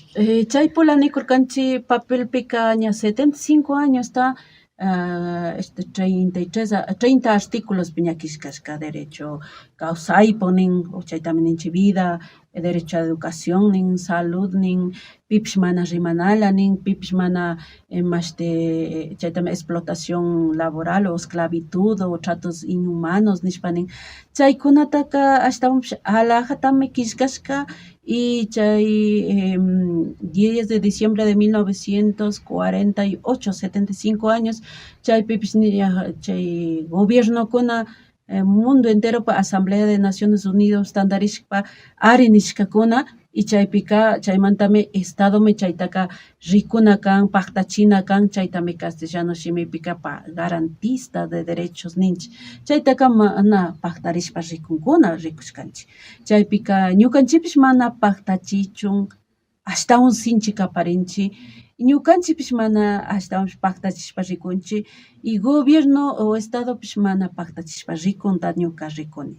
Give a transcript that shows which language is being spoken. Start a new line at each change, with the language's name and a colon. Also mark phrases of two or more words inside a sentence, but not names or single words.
Quechua: Chaypula nikurkanchik papelpika ña 75 añosta 30 artículos ña kishkashka derecho kawsaypuk nin, chaytami ninchik vida,
Spanish: derecho a educación
Quechua: nin, salud nin, pipish mana rimanala nin, pipish mana chaytami
Spanish: explotación laboral o esclavitud o tratos inhumanos
Quechua: nishpa nin, chaykunataka ashtawanpish alajatami kishkashka y chay
Spanish: 10 de diciembre de
Quechua: 1948, 75 años, chaypipish chay gobiernokuna
Spanish: mundo entero
Quechua: pa Asamblea de Naciones Unidas tandarishpa ari nishkakuna y chaypika chaymantami Estadomi chaytaka rikuna kan, paktachina kan, chaytami castellano shimipika
Spanish: garantista de derechos
Quechua: ninchik, chaytaka mana paktarishpa rikunkuna rikushkanchik, chaypika ñukanchikpish mana paktachichun, ashtawan sinchi kaparinchik, ñukanchikpish mana ashtawan paktachishpa rikunchik y gobierno o estadopish mana paktachishpa rikunta ñuka rikuni.